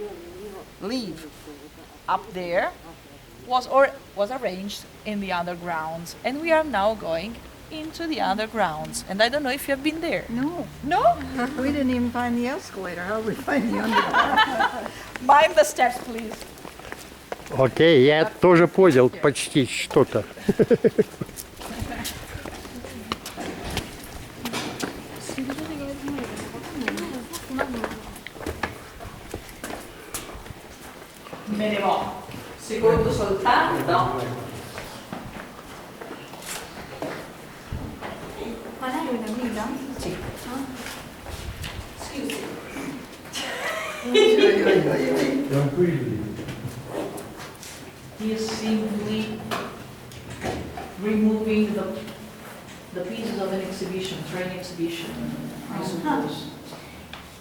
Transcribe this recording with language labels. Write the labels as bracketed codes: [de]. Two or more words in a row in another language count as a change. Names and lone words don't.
[en] live up there was arranged in the undergrounds, and we are now going into the undergrounds. And I don't know if you have been there. No, No? we didn't even find the escalator. How did we find the underground? Mind the steps, please. [ru] Окей, я тоже понял почти что-то. [it] Me ne vo. Secondo soltanto. Ma lei è una guida? Sì. [en] He is simply removing the pieces of an exhibition, train exhibition, I suppose.